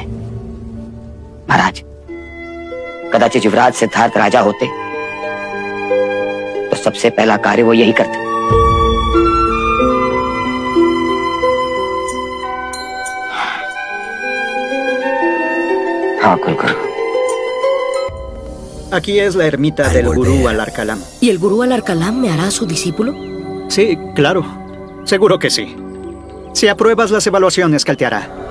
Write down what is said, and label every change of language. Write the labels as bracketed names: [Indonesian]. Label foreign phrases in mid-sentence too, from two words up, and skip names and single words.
[Hindi] महाराज, कदाचित युवराज सिद्धार्थ राजा होते तो सबसे पहला कार्य वो यही करते। हाँ गुरुगुरु। [Spanish] Aquí es la ermita del gurú Al-Arkalam. ¿Y el gurú Al-Arkalam me hará su discípulo? Sí, claro. Seguro que sí. Si apruebas las evaluaciones que él te hará.